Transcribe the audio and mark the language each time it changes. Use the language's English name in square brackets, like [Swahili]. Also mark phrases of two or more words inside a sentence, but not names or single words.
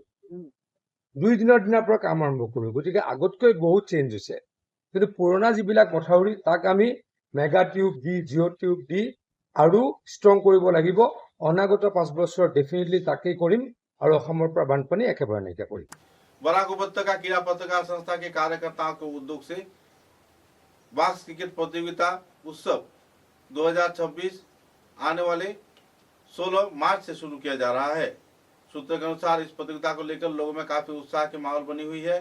[Assamese] 2 দিনৰ দিনাৰ পৰা কাম আৰম্ভ কৰোঁ। গতিকে আগতকৈ বহুত চেঞ্জ হৈছে। কিন্তু পুৰণা যিবিলাক মথাউৰি, তাক আমি [English] mega tube [Assamese] দি, [English] geo tube [Assamese] দি আৰু ষ্ট্ৰং কৰিব লাগিব। অনাগত 5 বছৰ ডেফিনেটলি তাকেই কৰিম আৰু অসমৰ পৰা বানপানী একেবাৰে নাইকিয়া কৰিম। [Hindi] बराक उपत्यका क्रीड़ा पत्रकार संस्था के कार्यकर्ताओं के उद्योग से [English] box cricket [Hindi] प्रतियोगिता उत्सव 2026 आने वाले 16 मार्च से शुरू किया जा रहा है। सूत्रों के अनुसार इस प्रतियोगिता को लेकर लोगों में काफी उत्साह की माहौल बनी हुई है।